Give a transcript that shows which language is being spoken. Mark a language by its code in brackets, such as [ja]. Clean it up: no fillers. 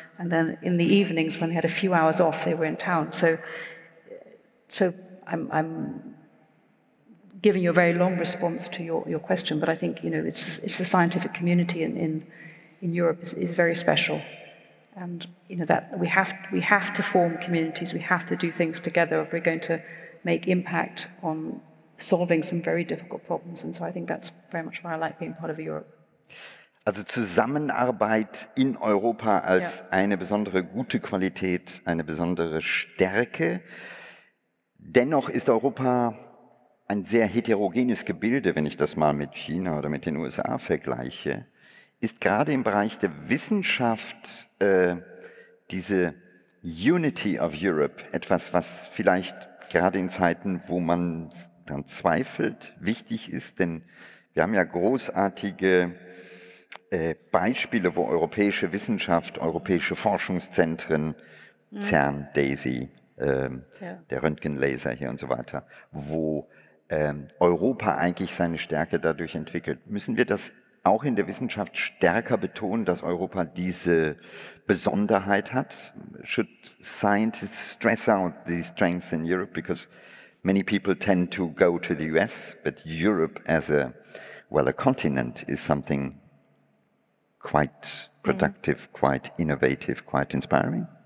[en] And then in the evenings, when they had a few hours off, they were in town. So I'm giving you a very long response to your question, but I think, you know, it's the scientific community in Europe is very special. And you know that we have to form communities. We have to do things together if we're going to make impact on solving some very difficult problems. And so I think that's very much why I like being part of Europe. [de] Also Zusammenarbeit in Europa als eine besondere gute Qualität, eine besondere Stärke. Dennoch ist Europa ein sehr heterogenes Gebilde, wenn ich das mal mit China oder mit den USA vergleiche. Ist gerade im Bereich der Wissenschaft diese [en] Unity of Europe [de] etwas, was vielleicht gerade in Zeiten, wo man dann zweifelt, wichtig ist? Denn wir haben ja großartige Beispiele, wo europäische Wissenschaft, europäische Forschungszentren, CERN, DAISY, der Röntgenlaser hier und so weiter, wo Europa eigentlich seine Stärke dadurch entwickelt. Müssen wir das auch in der Wissenschaft stärker betonen, dass Europa diese Besonderheit hat? [en] Should scientists stress out these strengths in Europe? Because many people tend to go to the US, but Europe as a continent is something quite productive, quite innovative, quite inspiring.